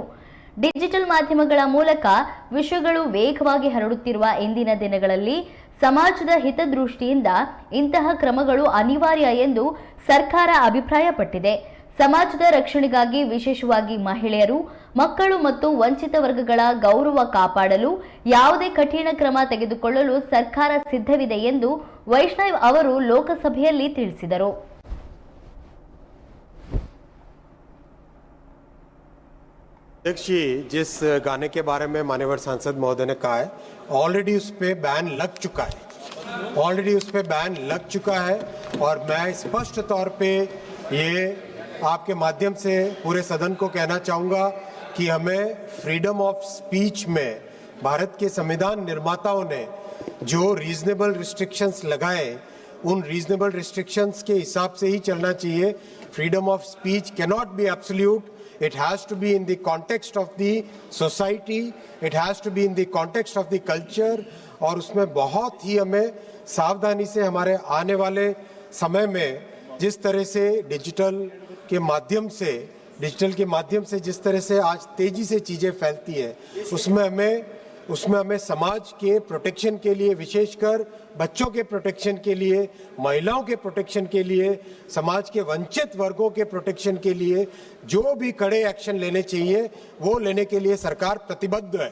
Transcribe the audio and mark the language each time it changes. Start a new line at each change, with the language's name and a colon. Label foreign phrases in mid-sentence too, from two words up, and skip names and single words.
Kannada: ಡಿಜಿಟಲ್ ಮಾಧ್ಯಮಗಳ ಮೂಲಕ ವಿಷಯಗಳು ವೇಗವಾಗಿ ಹರಡುತ್ತಿರುವ ಇಂದಿನ ದಿನಗಳಲ್ಲಿ ಸಮಾಜದ ಹಿತದೃಷ್ಟಿಯಿಂದ ಇಂತಹ ಕ್ರಮಗಳು ಅನಿವಾರ್ಯ ಎಂದು ಸರ್ಕಾರ ಅಭಿಪ್ರಾಯಪಟ್ಟಿದೆ. ಸಮಾಜದ ರಕ್ಷಣೆಗಾಗಿ ವಿಶೇಷವಾಗಿ ಮಹಿಳೆಯರು, ಮಕ್ಕಳು ಮತ್ತು ವಂಚಿತ ವರ್ಗಗಳ ಗೌರವ ಕಾಪಾಡಲು ಯಾವುದೇ ಕಠಿಣ ಕ್ರಮ ತೆಗೆದುಕೊಳ್ಳಲು ಸರ್ಕಾರ ಸಿದ್ಧವಿದೆ ಎಂದು ವೈಷ್ಣವ್ ಅವರು ಲೋಕಸಭೆಯಲ್ಲಿ ತಿಳಿಸಿದರು.
Hindi: अध्यक्ष जी, जिस गाने के बारे में माननीय सांसद महोदय ने कहा है, ऑलरेडी उस पे बैन लग चुका है, और मैं स्पष्ट तौर पे ये आपके माध्यम से पूरे सदन को कहना चाहूँगा कि हमें
English: freedom of speech
Hindi: में भारत के संविधान निर्माताओं ने जो
English: reasonable restrictions
Hindi: लगाए, उन
English: reasonable restrictions
Hindi: के हिसाब से ही चलना चाहिए.
English: Freedom of speech cannot be absolute. It has to be in the context of the society, it has to be in the context of the culture,
Hindi: और उसमें बहुत ही हमें सावधानी से हमारे आने वाले समय में जिस तरह से डिजिटल के माध्यम से जिस तरह से आज तेजी से चीज़ें फैलती है, उसमें हमें समाज के प्रोटेक्शन के लिए, विशेषकर बच्चों के प्रोटेक्शन के लिए, महिलाओं के प्रोटेक्शन के लिए, समाज के वंचित वर्गों के प्रोटेक्शन के लिए जो भी कड़े एक्शन लेने चाहिए वो लेने के लिए सरकार प्रतिबद्ध है.